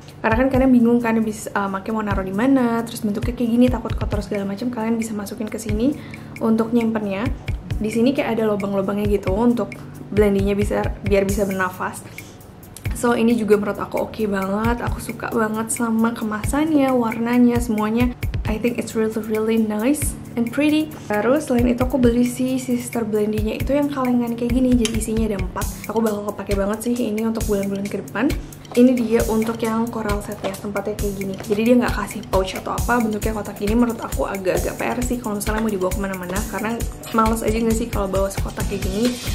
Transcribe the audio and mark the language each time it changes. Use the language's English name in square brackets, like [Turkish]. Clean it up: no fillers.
[Indonesian] Karena kan kalian bingung kan bisa makanya mau naruh di mana, terus bentuknya kayak gini takut kotor segala macam, kalian bisa masukin ke sini untuk nyimpennya. Di sini kayak ada lubang-lubangnya gitu untuk blendingnya biar bisa bernafas. So ini juga menurut aku oke banget. Aku suka banget sama kemasannya, warnanya, semuanya. [English] I think it's really nice and pretty. [Indonesian] Terus selain itu aku beli si Sister Blendy-nya itu yang kalengan kayak gini. Jadi isinya ada 4. Aku bakal kepake banget sih ini untuk bulan-bulan ke depan. Ini dia untuk yang coral set ya, tempatnya kayak gini. Jadi dia nggak kasih pouch atau apa, bentuknya kotak gini. Menurut aku agak-agak PR sih kalau misalnya mau dibawa kemana-mana, karena males aja nggak sih kalau bawa sekotak kayak gini.